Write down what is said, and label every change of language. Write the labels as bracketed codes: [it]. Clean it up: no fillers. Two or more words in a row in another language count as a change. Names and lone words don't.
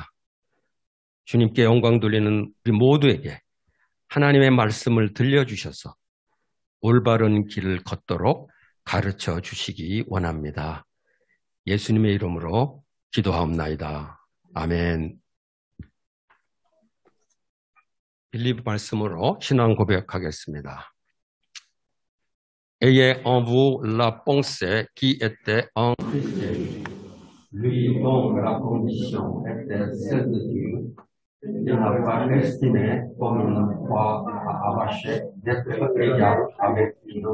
[ko] 주님께 영광 돌리는 우리 모두에게 하나님의 말씀을 들려주셔서 올바른 길을 걷도록 가르쳐 주시기 원합니다. 예수님의 이름으로 기도하옵나이다. 아멘. 빌립 말씀으로 신앙 고백하겠습니다. [fr] Ayez en vous la pensée qui était en Christ, lui dont la condition était celle de Dieu, il n'a pas estimé comme une proie à arracher d'être égal avec Dieu.